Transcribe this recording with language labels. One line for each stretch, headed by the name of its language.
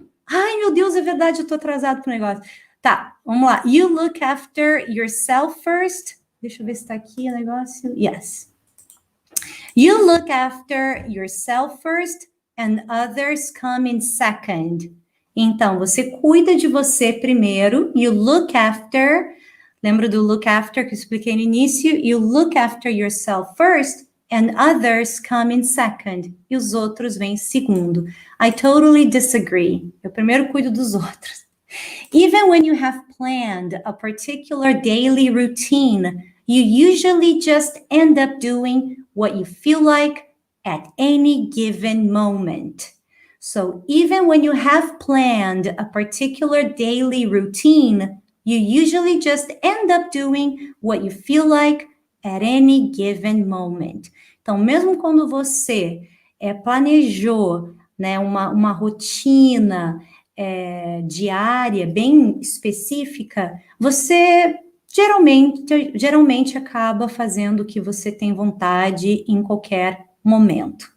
Portuguese: Ai, meu Deus, é verdade, eu tô atrasado pro negócio. Tá, vamos lá.
English: You look after yourself first.
Portuguese: Deixa eu ver se tá aqui o negócio.
English: Yes. You look after yourself first and others come in second.
Portuguese: Então, você cuida de você primeiro.
English: You look after.
Portuguese: Lembra do look after que eu expliquei no início?
English: You look after yourself first and others come in second.
Portuguese: E os outros vêm em segundo.
English: I totally disagree.
Portuguese: Eu primeiro cuido dos outros.
English: Even when you have planned a particular daily routine, you usually just end up doing what you feel like at any given moment. So even when you have planned a particular daily routine, you usually just end up doing what you feel like at any given moment.
Portuguese: Então, mesmo quando você planejou, né, uma rotina diária bem específica, você geralmente acaba fazendo o que você tem vontade em qualquer momento.